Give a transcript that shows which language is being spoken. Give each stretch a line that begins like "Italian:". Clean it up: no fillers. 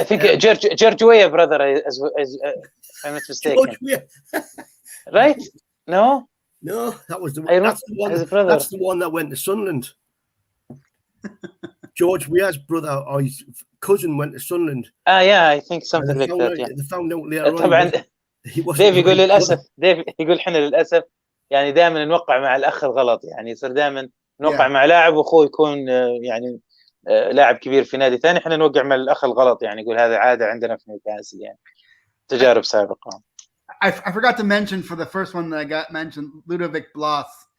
English: I think George Weah brother, as I'm not mistaken. Right? No, that was the one. That's the one that went to Sunderland. George Weah's brother or his cousin went to Sunderland. Yeah, I think something like that. Yeah. They found out later
Arabic: طبعا ديف يقول للاسف، احنا للاسف دائما نوقع مع الاخ الغلط، يصير دائما نوقع مع لاعب واخوه يكون لاعب كبير في نادي ثاني، احنا نوقع مع الاخ الغلط، يقول هذا عاده عندنا في نيوكاسل، تجارب سابقه.
English: I forgot to mention for the first one that I got mentioned, Ludovic Blas.